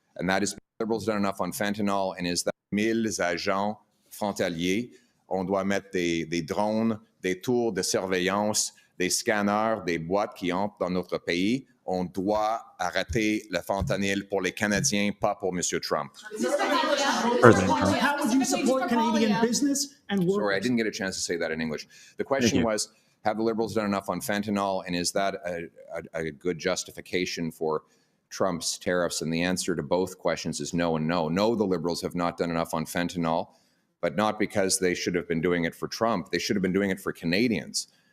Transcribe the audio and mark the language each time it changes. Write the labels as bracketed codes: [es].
[en] And that is, Liberals done enough on fentanyl, and is that 1000 [fr] agents frontaliers. On doit mettre des drones, des tours de surveillance, des scanners, des boîtes qui entrent dans notre pays. On doit arrêter le fentanyl pour les Canadiens, pas pour M. Trump. [en] How would you support Canadian business and workers? Sorry, I didn't get a chance to say that in English. The question was, have the Liberals done enough on fentanyl, and is that a good justification for Trump's tariffs? And the answer to both questions is no and no. No, the Liberals have not done enough on fentanyl, but not because they should have been doing it for Trump. They should have been doing it for Canadians.